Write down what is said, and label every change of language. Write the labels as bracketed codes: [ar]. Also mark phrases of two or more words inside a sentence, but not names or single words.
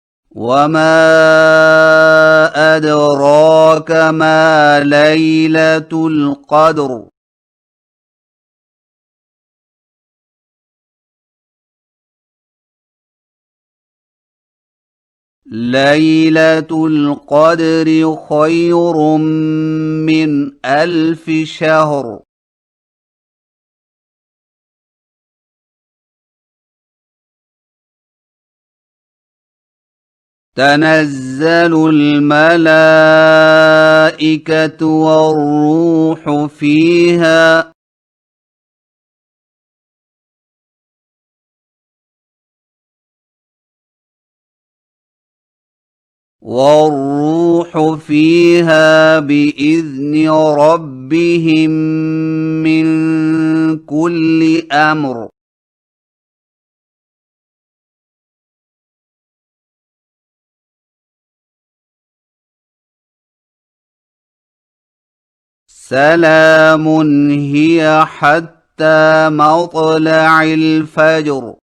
[ar] وما أدراك ما ليلة القدر. ليلة القدر خير من ألف شهر. تنزل الملائكة والروح فيها. والروح فيها بإذن ربهم من كل أمر. سلام هي حتى مطلع الفجر.